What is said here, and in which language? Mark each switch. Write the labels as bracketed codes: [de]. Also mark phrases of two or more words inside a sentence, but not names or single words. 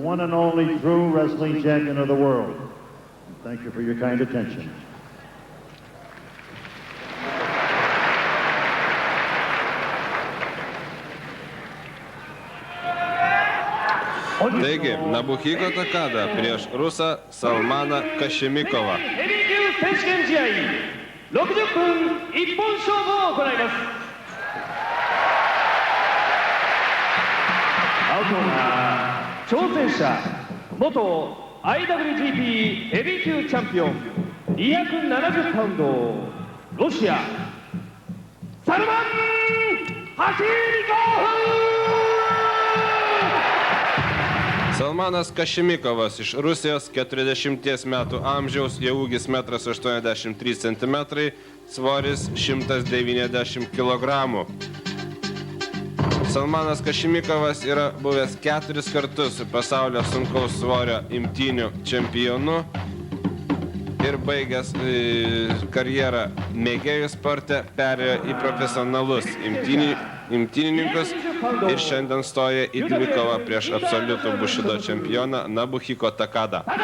[lt] Taigi, Nabuhiko Takada prieš rusą Salmaną Kašimikovą. [ja] 60 分一本勝負を行います。アウトが挑戦者元 IWGP ヘビー級チャンピオン270パウンドロシアサルマン・ハシミコフ。 [lt] Salmanas Kašimikovas iš Rusijos, 40 metų amžiaus, jo ūgis 1,83 cm, svoris 190 kg. Salmanas Kašimikovas yra buvęs 4 kartus pasaulio sunkaus svorio imtynių čempionu ir baigęs karjerą mėgėjų sporte perėjo į profesionalus imtynininkus ir šiandien stoja į dvikovą prieš absoliutų bušido čempioną Nabuhiko Takada.